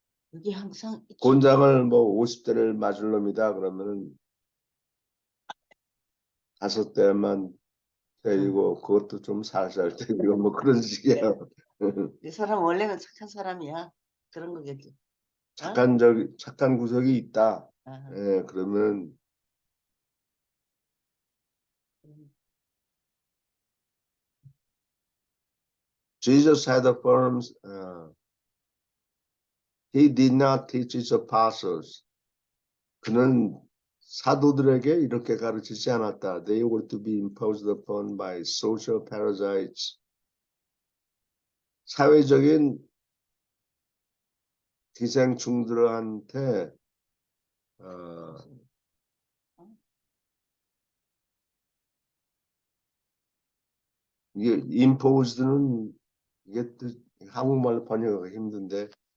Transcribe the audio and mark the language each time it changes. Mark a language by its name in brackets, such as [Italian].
[Korean] 그게 항상 곤장을 뭐 50대를 맞을 놈이다 그러면은 5대만 때리고 그것도 좀 살살 때리고 뭐 그런 식이야. 이 사람 원래는 착한 사람이야. 그런 거겠지. 착한 구석이 있다. 아, 예, 그러면 [English] Jesus had affirmed he did not teach his apostles. [Korean] 그는 사도들에게 이렇게 가르치지 않았다. [English] They were to be imposed upon by social parasites. [Korean] 사회적인 기생충들한테 이게 imposed는 이게 또 한국말로 번역하기 힘든데